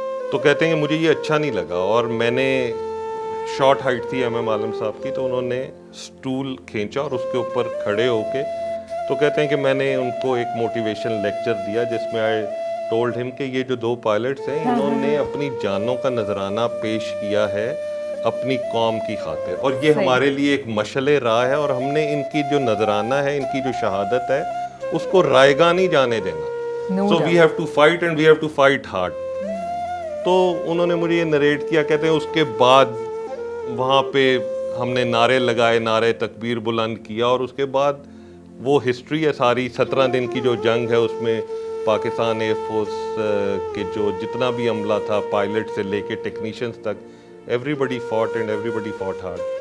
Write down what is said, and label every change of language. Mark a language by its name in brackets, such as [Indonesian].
[Urdu] تو کہتے ہیں کہ مجھے یہ اچھا نہیں لگا, اور میں نے, شارٹ ہائٹ تھی ایم ایم عالم صاحب کی, تو انہوں نے سٹول کھینچا اور اس کے اوپر کھڑے ہو کے, تو کہتے ہیں کہ میں نے ان کو ایک موٹیویشن لیکچر دیا جس میں [English] I told him [Urdu] کہ یہ جو 2 pilots ہیں انہوں نے اپنی جانوں کا نذرانہ پیش کیا ہے اپنی قوم کی خاطر, اور یہ ہمارے لیے ایک مشعل راہ ہے, اور ہم نے ان کی جو نذرانہ ہے, ان کی جو شہادت ہے, اس کو رائے گاہ نہیں جانے دینا. [English] So we have to fight and we have to fight hard. [Urdu] تو انہوں نے مجھے یہ نریٹ کیا, کہتے ہیں اس کے بعد وہاں پہ ہم نے نعرے لگائے, نعرے تکبیر بلند کیا, اور اس کے بعد وہ ہسٹری ہے ساری. 17 دن کی جو جنگ ہے اس میں پاکستان ایئر فورس کے جو جتنا بھی عملہ تھا, پائلٹ سے لے کے ٹیکنیشینز تک, [English] everybody fought and everybody fought hard.